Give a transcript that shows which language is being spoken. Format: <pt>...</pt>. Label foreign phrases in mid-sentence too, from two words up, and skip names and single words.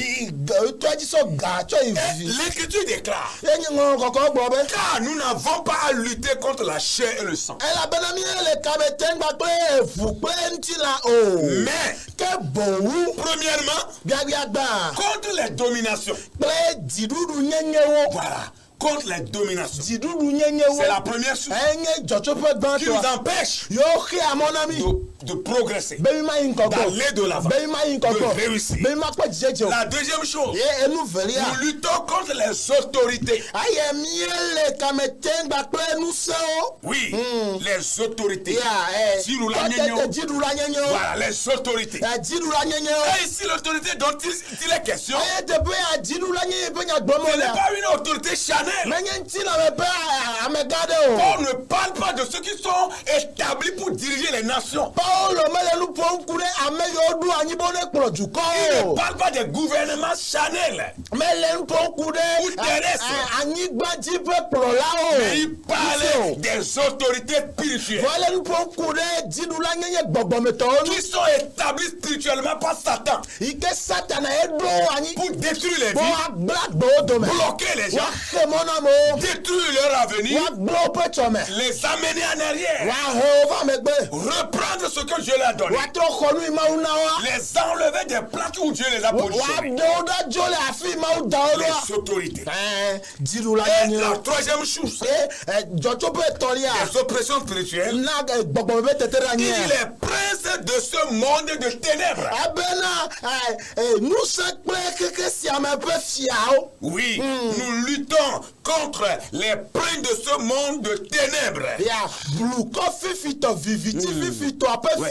<ee>tɔa dzi sɔ ga tsɔ yi</ee> <fr>Et</fr> <ee>vi</ee> <fr>l'Écriture déclare,</fr> <ee>enye ŋlɔ kɔkɔ gblɔ be</ee> <fr>car nous n'avons pas à lutter contre la chair et le sang,</fr> <ee>elabena míele kame tem gba kple eʋu kple ŋutilã o</ee> <fr>mais</fr> <ee>ke bowu</ee> <fr>premièrement,</fr> <ee>biabiagba</ee> <fr>contre les dominations.</fr> <ee>kple dziɖuɖu nyenyewo</ee> <fr>Voilà, contre les dominations.</fr> <ee>dziɖuɖu nyenyewo</ee> <fr>C'est la première source</fr> <ee>enye dzɔtsoƒe</ee> <fr>qui nous</fr> <ee>gbãtɔa</ee> <fr>empêche</fr> <ee>yewo xe amɔ na mi</ee> <fr>de progresser,</fr> <ee>be mi ma yi ŋkɔgbe</ee> <fr>d'aller de l'avant,</fr> <ee>be mi ma yi</ee> <fr>de</fr> <ee>ŋkɔgbe</ee> <fr>réussir.</fr> <ee>be mi ma kpɔ dzidzedze o</ee> <fr>La deuxième chose,</fr> <ee>ye enu velia</ee> <fr>nous luttons contre les autorités.</fr> <ee>aye míele kame tem gba kple ŋusẽwo</ee> <fr>Oui, les autorités.</fr> <ee>ya Dziɖula nyenyewo. dziɖula nyenyewo</ee> <fr>Voilà, les autorités.</fr> <ee>dziɖula nyenyewo</ee> <fr>Et ici, l'autorité dont il est question,</fr> <ee>eye teƒe ya dziɖula nye ƒe nyagbɔmɔ</ee> <fr>ce n'est</fr> <ee>lea</ee> <fr>pas une autorité charnelle.</fr> <ee>menye ŋutilãme ƒe amegã ɖe o</ee> <fr>On ne parle pas de ceux qui sont établis pour diriger les nations.</fr> <ee>Paulo mele nu ƒom ku ɖe ame yiwo ɖo anyi be ne kplɔ</ee> <fr>Il ne</fr> <ee>dukɔwo</ee> <fr>parle pas des gouvernements charnels.</fr> <ee>mele nu ƒom ku</ee> <fr>Ou</fr> <ee>ɖe</ee> <fr>terrestre.</fr> <ee>anyigbadzi ƒe kplɔlawo</ee> <fr>Mais il parle des autorités spirituelles</fr> <ee>mele nu ƒom ku ɖe dziɖula nyenye gbɔgbɔmetɔwo nu</ee> <fr>qui sont établis spirituellement par Satan</fr> <ee>yi ke Satana eɖo anyi</ee> <fr>pour détruire les</fr> <ee>be</ee> <fr>vies,</fr> <ee>woagblẽ agbewo dome</ee> <fr>bloquer les gens,</fr> <ee>woaxe mɔ na amewo</ee> <fr>détruire leur avenir,</fr> <ee>woagblẽ woƒe tsɔme</ee> <fr>les amener en arrière,</fr> <ee>woahe wo va megbe</ee> <fr>reprendre ce que Dieu leur a donné,</fr> <ee>woatrɔ xɔ nu yi Mawu na wa</ee> <fr>les enlever des places où Dieu les a positionnés.</fr> <ee>woaɖe wo ɖa dzo le afi Mawu da wo ɖoa</ee> <fr>Les autorités.</fr> <ee>dziɖula</ee> <fr>Et</fr> <ee>nyenye</ee> <fr>la troisième chose,</fr> <ee>dzɔtsoƒe etɔ̃lia</ee> <fr>les oppressions spirituelles,</fr> <ee>na gbɔgbɔme ƒe tete ɖe</ee> <fr>il</fr> <ee>anyi</ee> <fr>dit les princes de ce monde de ténèbres. ténèbres. Oui, nous luttons contre les princes de ce monde de ténèbres. Ouais.</fr>